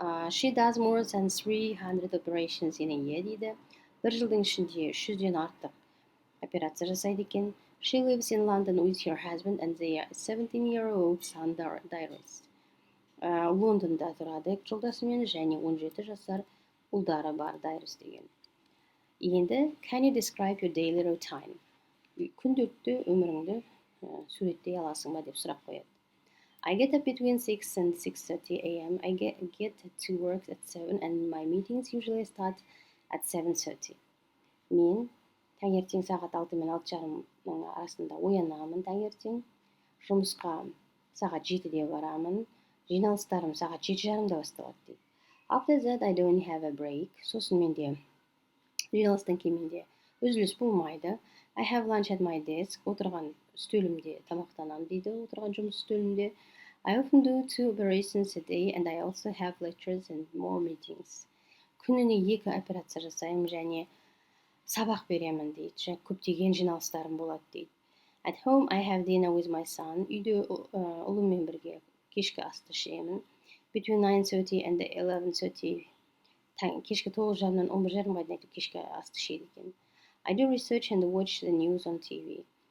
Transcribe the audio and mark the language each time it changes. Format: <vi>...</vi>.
<en>She does more than 300 operations in a year дейді.</en> <kk>Бір жылдың ішінде 300-ден артық операция жасайды екен.</kk> <en>She lives in London with her husband and their 17-year-old son Darius.</en> <kk>Лондонда тұрады жолдасымен, және 17 жасар ұлдары бар, Darius деген.</kk> <en>Енді can you describe your daily routine?</en> <kk>Күнделікті өміріңді суреттей аласың ба деп сұрақ қояды.</kk> <en>I get up between 6 and 6:30 a.m. I get to work at 7 and my meetings usually start at 7:30.</en> <kk>Мен таңертең сағат 6 мен 6:30 арасында оянамын таңертең. Жұмысқа сағат 7-де барамын. Жиналыстарым сағат 7:30-да басталады дейді.</kk> <en>After that I don't have a break.</en> <kk>Сосын менде жиналыстан кейін менде үзіліс болмайды.</kk> <en>I have lunch at my desk.</en> <kk>Отырған үстелімде тамақтанамын дейді, отырған жұмыс үстелімде.</kk> <en>I often do 2 operations a day and I also have lectures and more meetings.</en> <kk>Күніне 2 операция жасаймын және сабақ беремін дейді. Және көптеген жиналыстарым болады дейді.</kk> <en>At home I have dinner with my son.</en> <kk>Үйде ұлыммен бірге кешкі асты ішемін.</kk> <en>Between 9:30 and 11:30.</en> <kk>Кешкі 9:30-нан 11:30-ға дейін кешкі асты ішеді екен.</kk> <en>I do research and watch the news on TV.</en>